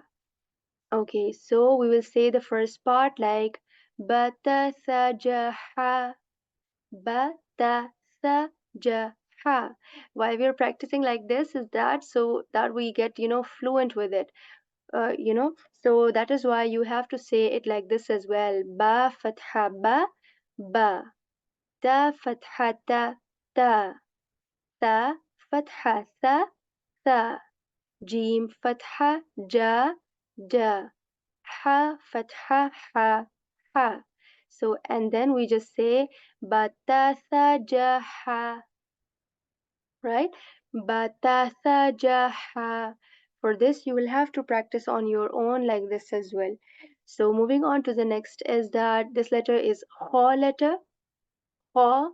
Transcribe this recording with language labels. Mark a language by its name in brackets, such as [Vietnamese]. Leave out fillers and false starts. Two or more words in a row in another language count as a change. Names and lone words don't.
[English] Okay, so we will say the first part like batasajaha, batasajaha. Why we are practicing like this is that so that we get fluent with it. So that is why you have to say it like this as well. [Arabic] باء فتحة بَ، بَ. تاء فتحة تَ، تَ. تاء فتحة ثَ، ثَ. جيم فتحة جَ، جَ. حاء فتحة حَ، حَ. [English] So and then we just say batasajaha, right? Batasajaha. For this you will have to practice on your own like this as well. So moving on to the next is that this letter is ho letter, ho.